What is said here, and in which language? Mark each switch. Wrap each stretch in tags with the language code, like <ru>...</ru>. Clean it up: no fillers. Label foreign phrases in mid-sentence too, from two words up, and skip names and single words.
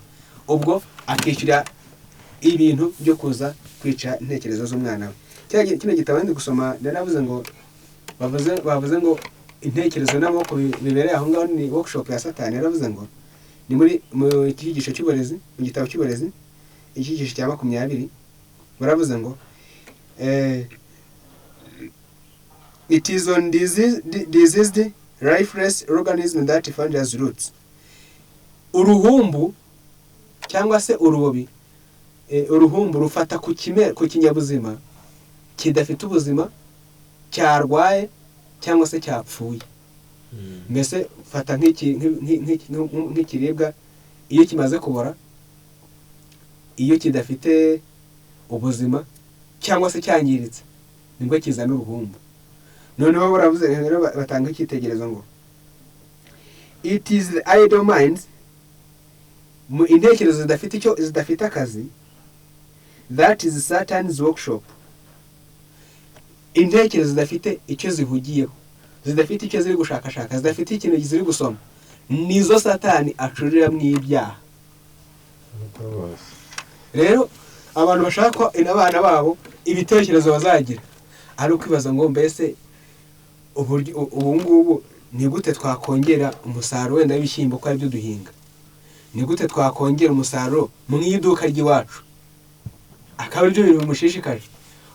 <rw>Ubwo akishyura ibintu byo kuza kwica intekerezo z'umwana we. Kino gitabo ndi gusoma naravuze ngo bavuze ngo intekerezo n'amaboko bibereye aho ngaho ni workshop ya Satani. Yaravuze ngo ni mu cyigisho cy'uburezi, mu gitabo cy'uburezi icyigisho cya 20 baravuze ngo</rw> <en>it is on diseased lifeless organism that finds roots.</en> <rw>Uruhumbu cyangwa se urubobi, uruhumbu rufata ku kinyabuzima kidafite ubuzima, cyarwaye cyangwa se cyapfuye. Mbese fata nk'ikiribwa iyo kimaze kubora, iyo kidafite ubuzima cyangwa se cyangiritse, nibwo kizana uruhumbu. Noneho baravuze rero, batanga icyitegerezo ngo</rw> <en>it is the idle minds,</en> <rw>mu intekerezo zidafite akazi,</rw> <en>that is Satan's workshop.</en> <rw>Intekerezo zidafite icyo zihugiyeho, zidafite icyo ziri gushakashaka, zidafite ikintu ziri gusoma, nizo Satani acurira mu ibyaha. Rero abantu bashaka ko abana babo ibitekerezo bazagira ari ukwibaza ngo mbese ubu ngubu ni gute twakongera umusaruro wenda w'ibishyimbo ko ari byo duhinga, ni gute twakongera umusaruro mu iduka ry'iwacu, akaba ari byo bintu bimushishikaje.</rw>